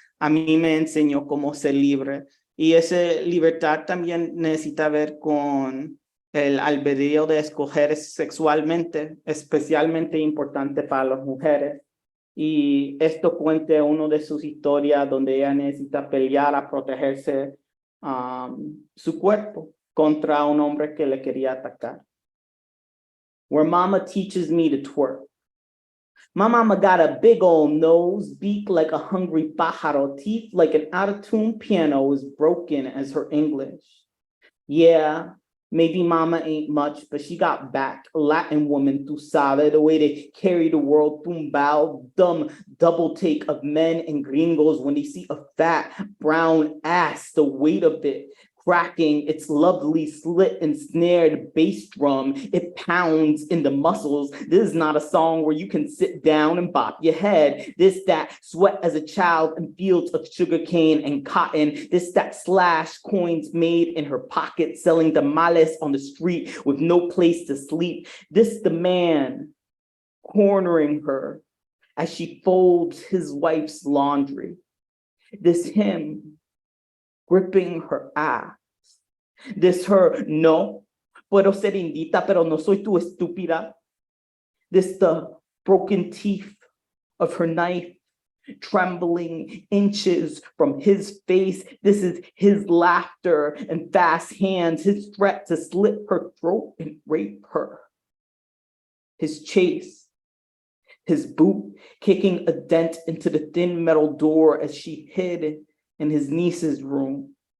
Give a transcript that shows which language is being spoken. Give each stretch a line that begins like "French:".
Spanish: A mí me enseñó cómo ser libre. Y esa libertad también necesita ver con el albedrío de escoger sexualmente, especialmente importante para las mujeres. Y esto cuenta una de sus historias donde ella necesita pelear a protegerse su cuerpo contra un hombre que le quería atacar.
English: Where mama teaches me to twerk. My mama got a big old nose, beak like a hungry pájaro, teeth like an out-of-tune piano, as broken as her English. Yeah, maybe mama ain't much, but she got back. A Latin woman,
Spanish: tu sabe,
English: the way they carry the world, tumbao, dumb double take of men and gringos when they see a fat brown ass, the weight of it. Cracking its lovely slit and snared bass drum, it pounds in the muscles. This is not a song where you can sit down and bop your head. This that sweat as a child in fields of sugarcane and cotton. This that slash coins made in her pocket, selling tamales on the street with no place to sleep. This the man cornering her as she folds his wife's laundry. This him gripping her ass. This her,
Spanish: no, puedo ser indita, pero no soy tu estúpida.
English: This the broken teeth of her knife, trembling inches from his face. This is his laughter and fast hands, his threat to slit her throat and rape her. His chase, his boot kicking a dent into the thin metal door as she hid in his niece's room.